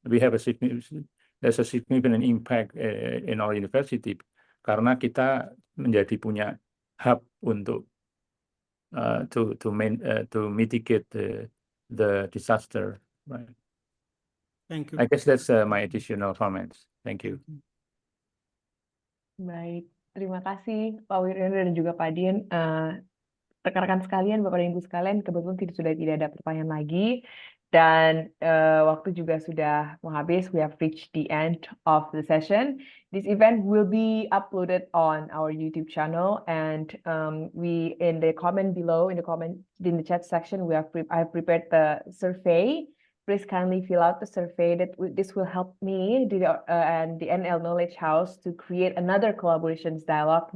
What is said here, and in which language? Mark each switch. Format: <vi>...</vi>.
<en>We have there's a significant impact in our university</en> <id>karena kita menjadi punya hub untuk</id> <en>to mitigate the disaster. Right. Thank you. I guess that's my additional comments. Thank you.</en> <id>Baik, terima kasih Pak Wiryono dan juga Pak Din. Rekan-rekan sekalian, Bapak dan Ibu sekalian, kebetulan sudah tidak ada pertanyaan lagi. Dan waktu juga sudah mau habis.</id> <en>We have reached the end of the session. This event will be uploaded on our YouTube channel, and we in the comment below, in the chat section, I have prepared the survey. Please kindly fill out the survey. This will help me and the NL Knowledge House to create another collaborations dialogue.</en>